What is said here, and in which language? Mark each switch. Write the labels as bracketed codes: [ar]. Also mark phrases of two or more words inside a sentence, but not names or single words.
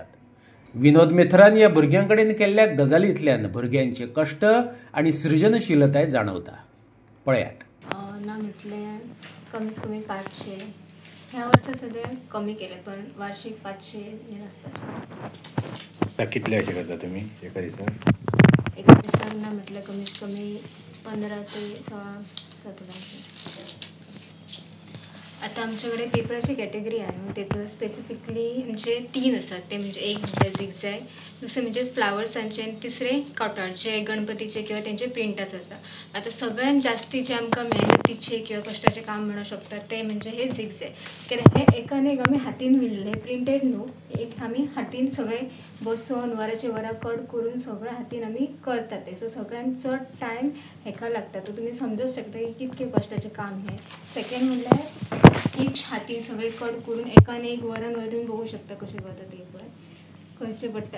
[kok] विनोद मिथरान या भुरग्यांकडेन केल्ल्या गजालींतल्यान भुरग्यांचे कश्ट आणि सृजनशीलताय जाणवता. पळयात. ना म्हटलें कमीत कमी 500. ह्या वर्सा सध्या कमी केले पण वार्षिक 500 हे आसपाचे. कितले अशें करता तुमी एका दिसाक? एका दिसाक ना म्हटल्यार कमीत कमी 15 ते 16-17. [mr] आता आमच्याकडे पेपराची कॅटेगरी आहे. तिथं स्पेसिफिकली म्हणजे 3 असतात. ते म्हणजे एक झिगझॅग, दुसरे म्हणजे फ्लावर्सांचे आणि तिसरे कॉटन जे गणपतीचे किंवा त्यांचे प्रिंटाच असतात. आता सगळ्यात जास्ती जे आमकां मेहनतीचे किंवा कष्टाचे काम म्हणू शकतात ते म्हणजे हे झिगझॅग. [kok] कित्याक हे एकान एक आमी हातीन विणले प्रिंटेड न्हू, एक आमी हातीन सगळे बसून वराचे वरां कट करून सगळे हातीन आमी करतात ते. सो सगळ्यांत चड टायम हेका लागता. तर तुमी समजूंक शकता की कितके कष्टाचें काम हे. सेकंड म्हणल्यार ईच हातीन सगळे कट करून एकान एक वरान तुम्ही बघू शकता कशें करता ते पण करचें पडटा.